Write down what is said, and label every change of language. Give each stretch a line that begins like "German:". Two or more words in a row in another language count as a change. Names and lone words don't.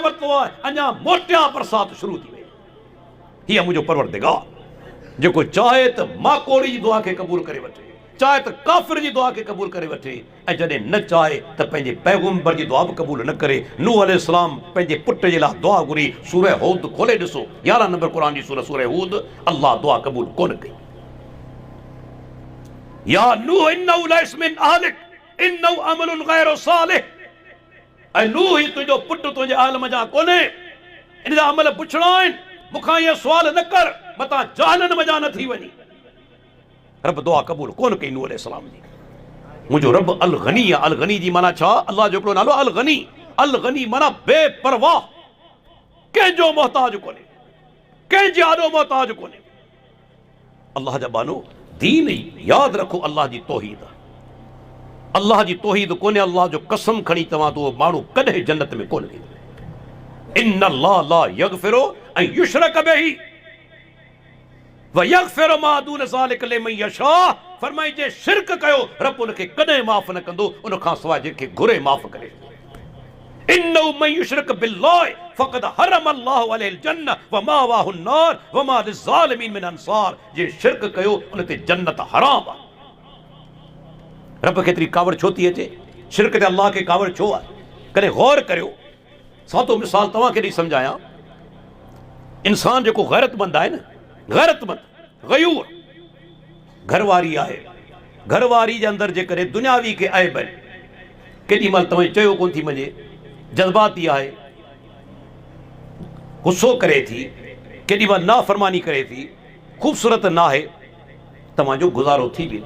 Sindhi: वरितो आहे अञा मोटिया बरसात शुरू थी वई हीअ मुंहिंजो परवरदिगार जेको चाहे त माकोड़ी जी दुआ खे क़बूल करे वठे चाहे त काफ़िर जी दुआ खे क़बूल करे वठे ऐं जॾहिं न चाहे त पंहिंजे पैगंबर जी दुआ बि क़बूल न करे नूह अलैहिस्सलाम पंहिंजे पुट जे लाइ दुआ घुरी सूरह हूद खोले ॾिसो 11 नंबर क़ुरान जी सूरह हूद अल्लाह दुआ क़बूल कोन कई
Arabic: يا نوح إنه ليس من أهلك إنه عمل غير صالح
Sindhi: ऐं नूह ही तुंहिंजो पुटु तुंहिंजे आलम जा कोन्हे इन जा अमल पुछणा आहिनि मूंखां इहे सुवाल न कर मतां जहलन मज़ा न थी वञी रब दुआ क़बूल कोन कई नूह अलैहिस्सलाम जी। मुंहिंजो रब अल गनी आहे। अल गनी जी माना छा? अल्लाह जो हिकिड़ो नालो अल गनी। अल गनी माना बेपरवाह, कंहिंजो मोहताज कोन्हे, कंहिंजे आॾो मोहताज कोन्हे। अल्लाह जा बानो दीन ई यादि रखो, अल्लाह जी तौहीद, अल्लाह जी तौहीद कोन्हे। अल्लाह जो कसम खणी तव्हां तो माण्हू कॾहिं जन्नत में कोन वेंदो।
Arabic: إن الله لا يغفر أن يشرك به ويغفر ما دون ذلك لمن يشاء.
Sindhi: फरमाई जे शिरक कयो रब उनखे कॾहिं माफ़ न कंदो, उन खां सवाइ जंहिंखे घुरे माफ़ करे।
Arabic: إنه من يشرك بالله فقد حرم الله عليه الجنة ومأواه النار وما للظالمين من أنصار.
Sindhi: जे शिरक कयो उन ते जन्नत हराम आहे। रब खे एतिरी कावड़ छो थी अचे? शिरक ते अल्लाह खे कावड़ छो आहे? कॾहिं गौर करियो। सादो मिसाल तव्हांखे ॾेई सम्झायां। इंसान जेको गैरतमंद आहे न, गैरतमंद गयूर, घरवारी आहे, घरवारी जे अंदरि जेकॾहिं दुनियावी के ऐब आहिनि, केॾी महिल तव्हां चयो कोन थी मञे, जज़्बाती आहे, गुस्सो करे थी, केॾी महिल नाफ़रमानी करे थी, ख़ूबसूरत न आहे, तव्हांजो गुज़ारो थी वेंदो।